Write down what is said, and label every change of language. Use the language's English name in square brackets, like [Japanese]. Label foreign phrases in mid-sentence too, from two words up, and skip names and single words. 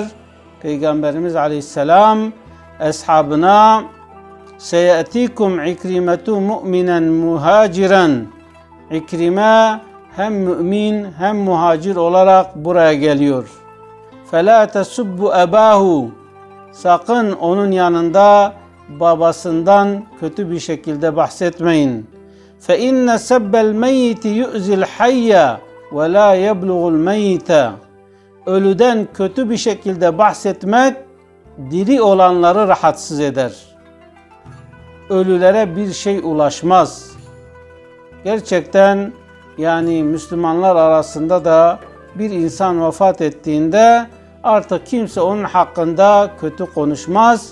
[Turkish] Peygamberimiz Aleyhisselam ashabına [Arabic] "سيأتيكم عكرمة مؤمنا مهاجرا." [Turkish] İkrime hem mümin hem muhacir olarak buraya geliyor. [Arabic] "فلا تسبوا أباه." [Turkish] Sakın onun yanında babasından kötü bir şekilde bahsetmeyin. [Arabic] فَاِنَّ سَبَّ الْمَيِّتِ يُؤْزِ الْحَيَّ وَلَا يَبْلُغُ الْمَيِّتَ [Turkish] Ölüden kötü bir şekilde bahsetmek diri olanları rahatsız eder. Ölülere bir şey ulaşmaz. Gerçekten yani Müslümanlar arasında da bir insan vefat ettiğinde artık kimse onun hakkında kötü konuşmaz.